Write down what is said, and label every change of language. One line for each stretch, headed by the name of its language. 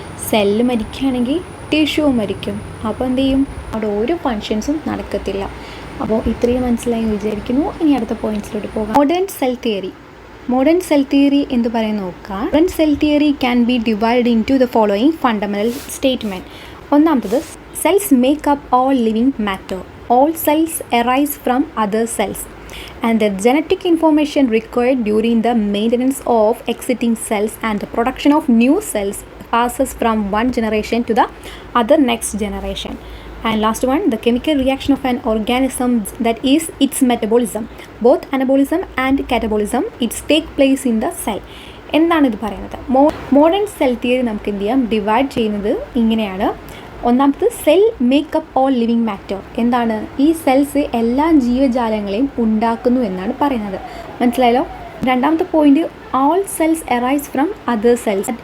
Malayalam: Cell മരിക്കുകയാണെങ്കിൽ tissue മരിക്കും. അപ്പോൾ എന്ത് ചെയ്യും, അവിടെ ഒരു ഫങ്ഷൻസും നടക്കത്തില്ല. അപ്പോൾ ഇത്രയും മനസ്സിലായി വിചാരിക്കുന്നു. ഇനി അടുത്ത പോയിന്റ്സിലോട്ട് പോകാം. Modern cell theory. Modern cell theory എന്ന് പറയുന്നത് നോക്കാം.
English: Modern cell theory can be divide into the following fundamental statement. ഒന്നാമത്തത്, cells make up all living matter. All cells arise from other cells and the genetic information required during the maintenance of existing cells and the production of new cells passes from one generation to the other next generation. And last one, the chemical reaction of an organism, that is its metabolism. Both anabolism and catabolism it take place in the cell.
Malayalam: എന്താണ് ഇത് പറയുന്നത്, modern cell theory നമുക്ക് എന്ത് ചെയ്യാം, divide ചെയ്യുന്നത് ഇങ്ങനെയാണ്. ഒന്നാമത്,
English: Cell make up all living matter.
Malayalam: എന്താണ്, ഈ സെൽസ് എല്ലാ ജീവജാലങ്ങളെയും ഉണ്ടാക്കുന്നു എന്നാണ് പറയുന്നത്. മനസ്സിലായല്ലോ. രണ്ടാമത്തെ point,
English: All cells arise from other cells.